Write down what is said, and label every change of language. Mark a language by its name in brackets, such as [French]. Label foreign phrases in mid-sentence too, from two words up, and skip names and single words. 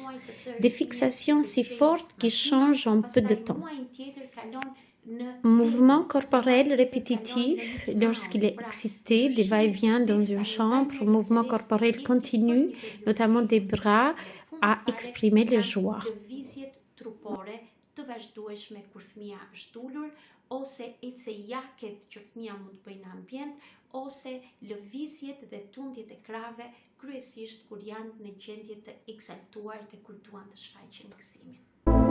[French] Des fixations si fortes qui changent en peu de temps. Mouvement corporel répétitif lorsqu'il est excité, des va-et-vient dans une chambre, mouvement corporel continu, notamment des bras, à exprimer la joie. [Albanian] Të vazhdueshme kur fëmia është ulur, ose ecejaket që fëmia mund të bëjë në ambient, ose lëvizjet dhe tundjet e krave, kryesisht kur janë në gjendje të eksaltuar dhe kur duan të shfaqin gëzimin.